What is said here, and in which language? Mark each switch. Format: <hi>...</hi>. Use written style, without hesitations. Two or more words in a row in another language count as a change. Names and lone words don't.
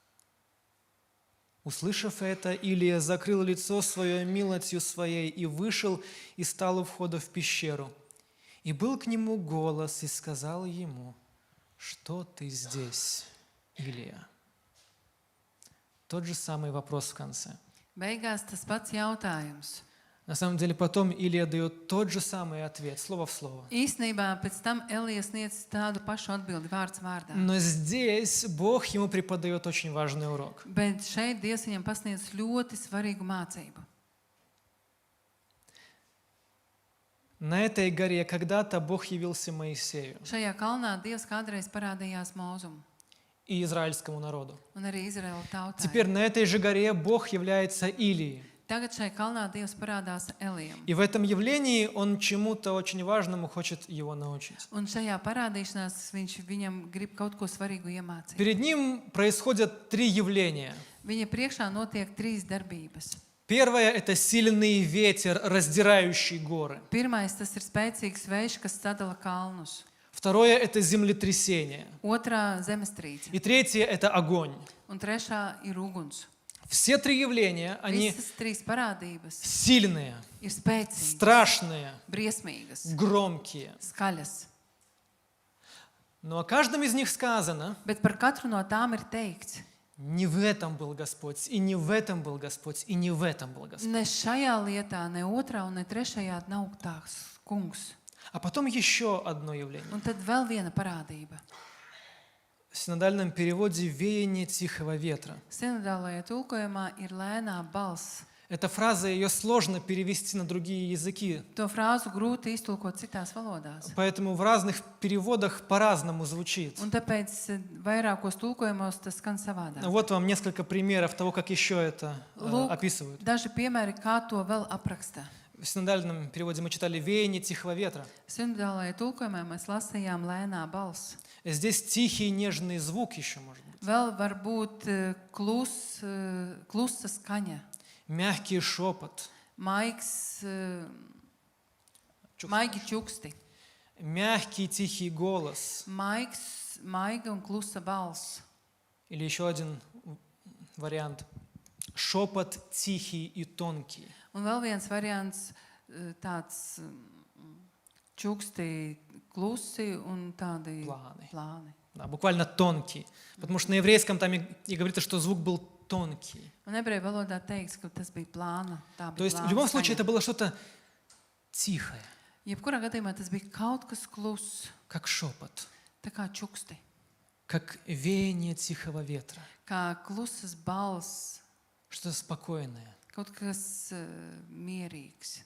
<ru>Услышав это, Илия закрыл лицо свое милостью своей и вышел и стал у входа в пещеру. И был к нему голос, и сказал ему: «Что ты здесь, Илия?» Тот же самый вопрос в конце.</ru> <lv>Beigās tas pats jautājums.</lv> <ru>На самом деле потом Илия дает тот же самый ответ, слово в слово.</ru> <lv>Īsnībā pēc tam Elija sniedz tādu pašu atbildi vārds vārdā.</lv> <ru>Но здесь Бог ему преподает очень важный урок.</ru> <lv>Bet šeit Dievs viņam pasniedz ļoti svarīgu mācību.</lv> <ru>На этой горе когда-то Бог явился Моисею</ru> <lv>Šajā kalnā Dievs kādreiz parādījās Mūzum</lv> <ru>и израильскому народу.</ru> <lv>un arī Izraēla tautai.</lv> <ru>Теперь на этой же горе Бог является Илии.</ru> <lv>Tagad šai kalnā Dievs parādās Elijam.</lv> <ru>И в этом явлении он чему-то очень важному хочет его научить.</ru> <lv>Un šajā parādīšanās viņš viņam grib kaut ko svarīgu iemācīt.</lv> <ru>Перед ним происходят три явления.</ru> <lv>Viņa priekšā notiek trīs darbības.</lv> <ru>Первое – это сильный ветер, раздирающий горы.</ru> <lv>Pirmais, tas ir spēcīgs vējš, kas sadala kalnus.</lv> <ru>Второе – это землетрясение.</ru> <lv>Otrā zemestrīce.</lv> <ru>И третье – это огонь.</ru> <lv>Un trešā ir uguns.</lv> <ru>Все три явления, они</ru> <lv>Visas trīs parādības</lv> <ru>сильные,</ru> <lv>ir spēcīgas,</lv> <ru>страшные,</ru> <lv>briesmīgas,</lv> <ru>громкие.</ru> <lv>skaļas.</lv> <ru>Но о каждом из них сказано:</ru> <lv>Bet par katru no tām ir teikts:</lv> <ru>не в этом был Господь, и не в этом был Господь, и не в этом был Господь.</ru> <lv>Ne šajā lietā, ne otrā un ne trešajā nav tās kungs.</lv> <ru>А потом еще одно явление.</ru> <lv>Un tad vēl viena parādība.</lv> <ru>В синодальном переводе «веяние тихого ветра».</ru> <lv>Sinodālajā tulkojumā ir lēnā balss.</lv> <ru>Эта фраза, ее сложно перевести на другие языки,</ru> <lv>To frāzu grūti iztulkot citās valodās.</lv> <ru>поэтому в разных переводах по-разному звучит.</ru> <lv>Un tāpēc vairākos tulkojumos tas skan savādāk.</lv> <ru>Вот вам несколько примеров того, как еще это</ru> <lv>Lūk,</lv> <ru>описывают.</ru> <lv>daži piemēri, kā to vēl apraksta.</lv> <ru>В синодальном переводе мы читали «веяние тихого ветра».</ru> <lv>Sinodālajā tulkojumā mēs lasījām lēnā balss.</lv> <ru>Здесь тихий нежный звук еще может быть.</ru> <lv>Vēl var būt klusa skaņa,</lv> <ru>Мягкий шепот,</ru> <lv>maigi čuksti,</lv> <ru>мягкий тихий голос.</ru> <lv>maiga un klusa balss.</lv> <ru>Или еще один вариант. Шепот тихий и тонкий.</ru> <lv>Un vēl viens variants tāds čuksti klusi un tādi plāni.</lv> <ru>Да, буквально тонкий. Потому что на еврейском там и говорится, что звук был tонкий.</ru> <lv>Un ebreju valodā teiks, ka tas bija plāna.</lv> <ru>То есть в любом случае это было что-то тихое,</ru> <lv>Jebkurā gadījumā tas bija kaut kas kluss,</lv> <ru>как шепот,</ru> <lv>tā kā čuksti,</lv> <ru>как веяние тихого ветра,</ru> <lv>kā klusas balss,</lv> <ru>что-то спокойное,</ru> <lv>kaut kas mierīgs,</lv>